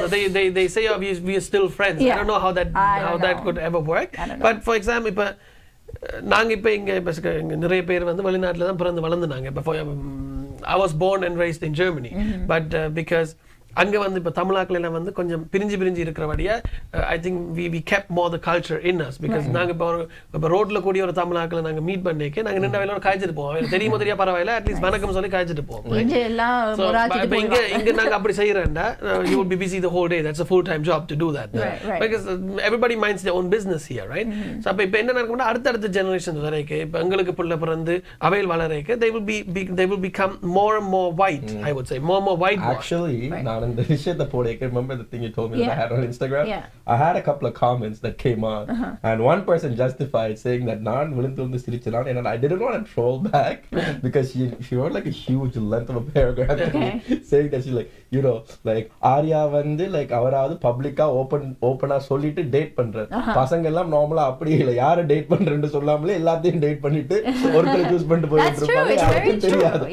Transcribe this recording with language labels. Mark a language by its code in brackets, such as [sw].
[en] So they say we are still friends. I don't know how that could ever work. But for example, [ta] இப்ப நாங்க இப்ப இங்க நிறைய பேர் வந்து வெளிநாட்டுல தான் பிறந்து வளர்ந்தாங்க. இப்ப [en] I was born and raised in Germany, but because [ta] அங்க வந்து இப்ப தமிழாக்கள் எல்லாம் வந்து கொஞ்சம் பிரிஞ்சு இருக்கிறபடியா [en] I think we kept more the culture in us, because [ta] நாங்க இப்ப ரோட்ல கூடிய ஒரு தமிழாக்களை நாங்க மீட் பண்ணிக்க நாங்க நின்ற வேலையோட காய்ச்சிட்டு போவோம். தெரியுமோ தெரியா பரவாயில்ல, அட்லீஸ்ட் வணக்கம் சொல்லி காய்ச்சிட்டு போவோம். இங்க நாங்க அப்படி செய்யறேன்டா, [en] you would be busy the whole day. That's a full-time job to do that, because everybody minds their own business here, right? [ta] So அப்ப என்ன நடக்கும்னா அடுத்த ஜெனரேஷன் வரைக்கும் இப்ப எங்களுக்கு புள்ள பிறந்து அவையில் வளரேக்க [en] they will become more and more white. I would say more white. Actually, and the shit that I can remember the thing you told me that I had on Instagram. I had a couple of comments that came on, and one person justified saying that [ta] Nan Vilinthundu Sirichanan, [en] and I didn't want to troll back because she wrote like a huge length of a paragraph saying that she like Arya [ta] வந்து like அவராவது பப்ளிக்கா ஓபனா சொல்லிட்டு date பண்ற பசங்க எல்லாம் நார்மலா அப்படி இல்ல, யாரை டேட் பண்றேன்னு சொல்லாமலே எல்லாத்தையும் டேட் பண்ணிட்டு ஒருத்தரை சூஸ் பண்ணிட்டு போயிட்டு இருப்பாங்க, யாருக்கும் தெரியாது.